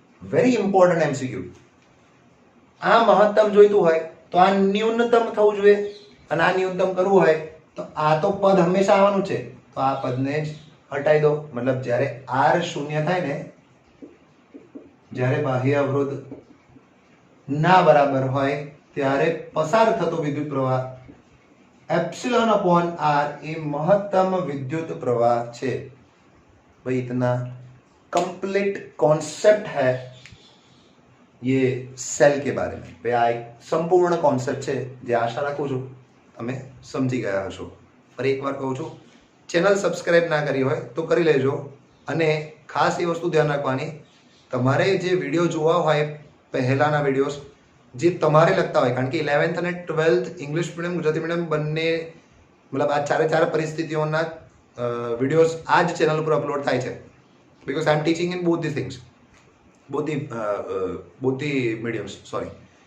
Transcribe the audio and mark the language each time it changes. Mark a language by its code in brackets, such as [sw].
[gu] Very important MCQ. આ મહત્તમ જોઈતું હોય તો આ ન્યૂનતમ થવું જોઈએ, અને આ ન્યૂનતમ કરવું હોય તો આ તો પદ હંમેશા આવવાનું છે, તો આ પદને જ હટાવી દો. મતલબ જ્યારે r શૂન્ય થાય ને, જ્યારે બાહ્ય અવરોધ ના બરાબર હોય ત્યારે પસાર થતો વિદ્યુત પ્રવાહ [hi] एप्सिलॉन अपॉन r ये महत्तम विद्युत प्रवाह [gu] છે. [hi] भाई इतना कंप्लीट कॉन्सेप्ट है ये सेल के बारे में. [gu] भाई આ એક સંપૂર્ણ કોન્સેપ્ટ છે જે આશા રાખું છું તમે સમજી ગયા હશો. ફરી એકવાર કહું છું, ચેનલ સબસ્ક્રાઇબ ના કરી હોય તો કરી લેજો, અને ખાસ એ વસ્તુ ધ્યાન રાખવાની, તમારે જે વિડીયો જોવા હોય પહેલાના વિડીયોઝ જે તમારે લગતા હોય, કારણ કે 11th અને 12th English medium Gujarati medium બંને, મતલબ આ ચારે પરિસ્થિતિઓના વિડીયોઝ આ જ ચેનલ ઉપર અપલોડ થાય છે, [en] Because I am teaching in both the things, both the mediums, sorry.